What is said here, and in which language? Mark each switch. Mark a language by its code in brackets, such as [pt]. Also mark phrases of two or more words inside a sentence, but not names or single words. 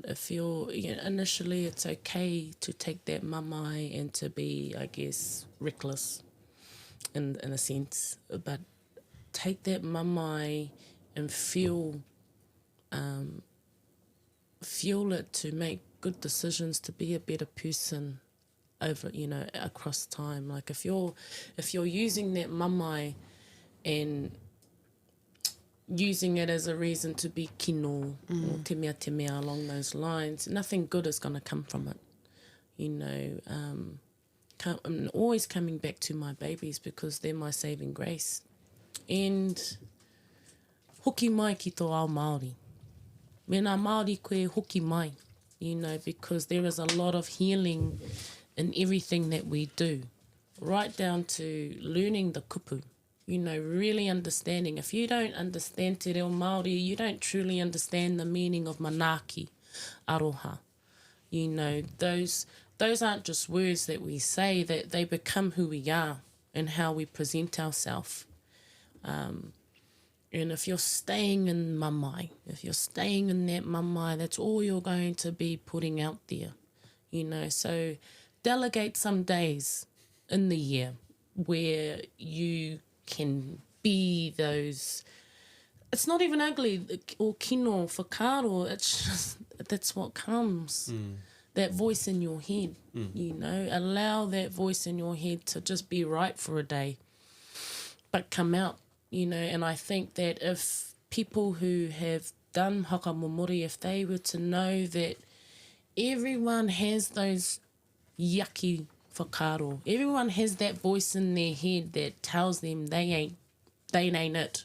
[en] If you're, you know, initially it's okay to take that mamae and to be, I guess, reckless in a sense, but take that mamae and fuel it to make good decisions, to be a better person over, you know, across time. Like if you're using that mamae and using it as a reason to be kino or [mi] te mea [en] along those lines, nothing good is going to come from it. You know, I'm always coming back to my babies because they're my saving grace. [mi] And hoki mai ki tō ao Māori. Me nā Māori koe hoki mai, [en] you know, because there is a lot of healing in everything that we do, right down to learning the kupu. You know, really understanding. If you don't understand te reo Māori, you don't truly understand the meaning of [mi] manaaki, aroha. [en] You know, those those aren't just words that we say, that they become who we are and how we present ourselves. And if you're staying in mamae, if you're staying in that mamae, that's all you're going to be putting out there, you know. So delegate some days in the year where you can be those. It's not even ugly or [mi] kino whakaro, [en] it's just, that's what comes. That voice in your head, you know. Allow that voice in your head to just be right for a day, but come out. You know, and I think that if people who have done hakamomori, if they were to know that everyone has those yucky whakaro, everyone has that voice in their head that tells them they ain't it.